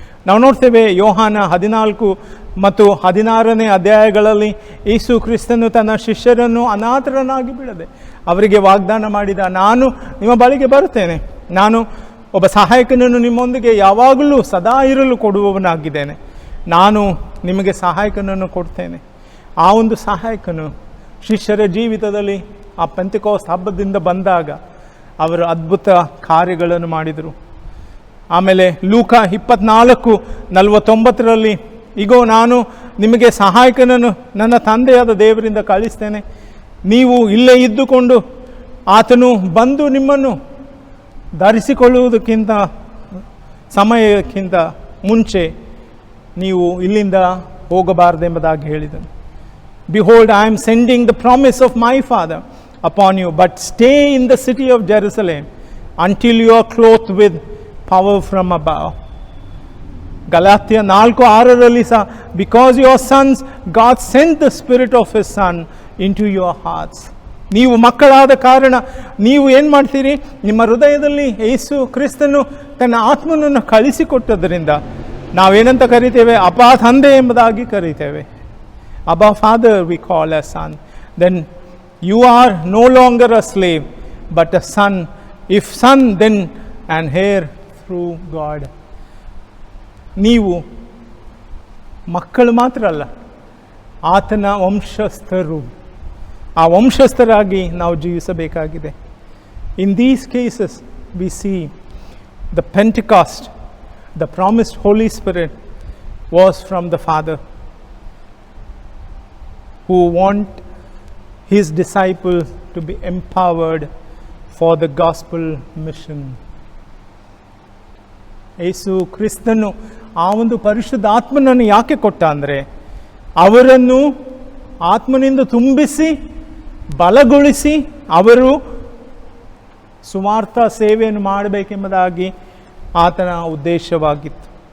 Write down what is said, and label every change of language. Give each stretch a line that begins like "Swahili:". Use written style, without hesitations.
Kannada: ನಾವು ನೋಡ್ತೇವೆ ಯೋಹಾನ 14 ಮತ್ತು 16ನೇ ಅಧ್ಯಾಯಗಳಲ್ಲಿ ಯೇಸು ಕ್ರಿಸ್ತನು ತನ್ನ ಶಿಷ್ಯರನ್ನು ಅನಾಥರನ್ನಾಗಿ ಬಿಡದೆ ಅವರಿಗೆ ವಾಗ್ದಾನ ಮಾಡಿದ, ನಾನು ನಿಮ್ಮ ಬಳಿಗೆ ಬರುತ್ತೇನೆ, ನಾನು ಒಬ್ಬ ಸಹಾಯಕನನ್ನು ನಿಮ್ಮೊಂದಿಗೆ ಯಾವಾಗಲೂ ಸದಾ ಇರಲು ಕೊಡುವವನಾಗಿದ್ದೇನೆ, ನಾನು ನಿಮಗೆ ಸಹಾಯಕನನ್ನು ಕೊಡ್ತೇನೆ. ಆ ಒಂದು ಸಹಾಯಕನು ಶಿಷ್ಯರ ಜೀವಿತದಲ್ಲಿ ಆ ಪೆಂತೆಕೋಸ್ತ ಹಬ್ಬದಿಂದ ಬಂದಾಗ ಅವರು ಅದ್ಭುತ ಕಾರ್ಯಗಳನ್ನು ಮಾಡಿದರು. ಆಮೇಲೆ ಲೂಕ 24:49 ಇಗೋ ನಾನು ನಿಮಗೆ ಸಹಾಯಕನನ್ನು ನನ್ನ ತಂದೆಯಾದ ದೇವರಿಂದ ಕಳಿಸ್ತೇನೆ, ನೀವು ಇಲ್ಲೇ ಇದ್ದುಕೊಂಡು ಆತನು ಬಂದು ನಿಮ್ಮನ್ನು ಧರಿಸಿಕೊಳ್ಳುವುದಕ್ಕಿಂತ ಸಮಯಕ್ಕಿಂತ ಮುಂಚೆ ನೀವು ಇಲ್ಲಿಂದ ಹೋಗಬಾರದೆಂಬುದಾಗಿ ಹೇಳಿದನು.
English: Behold, I am sending the promise of my Father upon you, but stay in the city of Jerusalem until you are clothed with power from above. ಗಲಾತ್ಯ 4:6
Kannada: ಸಹ,
English: because your sons, God sent the Spirit of His Son into your hearts.
Kannada: ನೀವು ಮಕ್ಕಳಾದ ಕಾರಣ ನೀವು ಏನು ಮಾಡ್ತೀರಿ, ನಿಮ್ಮ ಹೃದಯದಲ್ಲಿ ಯೇಸು ಕ್ರಿಸ್ತನು ತನ್ನ ಆತ್ಮನನ್ನು ಕಳಿಸಿಕೊಟ್ಟದರಿಂದ ನಾವೇನಂತ ಕರಿತೇವೆ? ಅಪ್ಪ ತಂದೆ ಎಂಬುದಾಗಿ ಕರಿತೇವೆ.
English: Abba father we call a son. Then you are no longer a slave but a son. If son then and heir through God.
Kannada: ನೀವು ಮಕ್ಕಳು ಮಾತ್ರ ಅಲ್ಲ, ಆತನ ವಂಶಸ್ಥರು. ಆ ವಂಶಸ್ಥರಾಗಿ ನಾವು ಜೀವಿಸಬೇಕಾಗಿದೆ.
English: In these cases we see the Pentecost, the promised Holy Spirit was from the Father, who want his disciples to be empowered for the gospel mission.
Kannada: ಯೇಸು ಕ್ರಿಸ್ತನು ಆ ಒಂದು ಪರಿಶುದ್ಧ ಆತ್ಮನನ್ನು ಯಾಕೆ ಕೊಟ್ಟ ಅಂದರೆ, ಅವರನ್ನು ಆತ್ಮನಿಂದ ತುಂಬಿಸಿ ಬಲಗೊಳಿಸಿ ಅವರು ಸುವಾರ್ಥ ಸೇವೆಯನ್ನು ಮಾಡಬೇಕೆಂಬುದಾಗಿ ಆತನ ಉದ್ದೇಶವಾಗಿತ್ತು.